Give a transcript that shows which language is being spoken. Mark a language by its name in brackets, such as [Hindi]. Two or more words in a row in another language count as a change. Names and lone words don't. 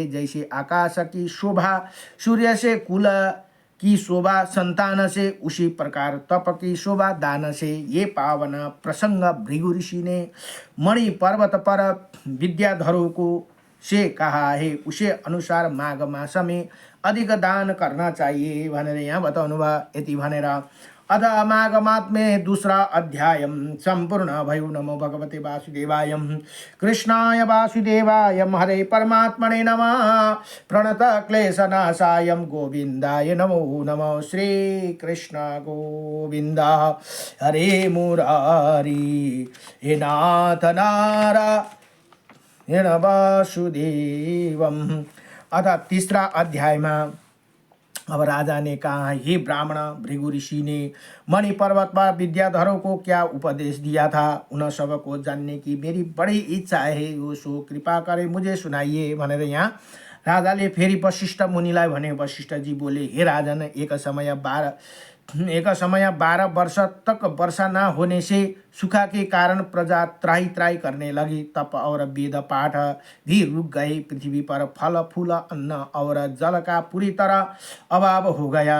[Hindi] जैसे आकाश की शोभा सूर्य से, कुल की शोभा संतान से, उसी प्रकार तप की शोभा दान से। ये पावन प्रसंग भृगु ऋषि ने मणि पर्वत पर विद्याधरों को से कहा है उसे अनुसार माघ मास में अधिक दान करना चाहिए [Nepali] भनेर यहाँ बताउनु भयो। यति भनेर [Hindi] अथ माघ मात्मे दूसरा अध्याय संपूर्ण [Nepali] भयो। [Sanskrit] नमो भगवते वासुदेवाय कृष्णाय वासुदेवाय हरे परमात्मने नमः। प्रणत क्लेशनाशाय गोविंदाय नमो नमः। श्री कृष्ण गोविंद हरे मुरारी हे नाथ नारायण वासुदेवम। [Hindi] अतः तीसरा अध्याय में अब राजा ने कहा, हे ब्राह्मण, भृगु ऋषि ने मणि पर्वत पर विद्याधरों को क्या उपदेश दिया था, उन सब को जानने की मेरी बड़ी इच्छा है, वो सो कृपा करे मुझे सुनाइए [Nepali] भनेर यहाँ राजाले फेरि वशिष्ठ मुनिलाई भने। [Hindi] वशिष्ठ जी बोले, हे राजन, एक समय 12 वर्ष तक वर्षा न होने से सूखा के कारण प्रजा त्राही त्राही करने लगी। तप और वेद पाठ भी रुक गए। पृथ्वी पर फल फूल अन्न और जल का पूरी तरह अभाव हो गया।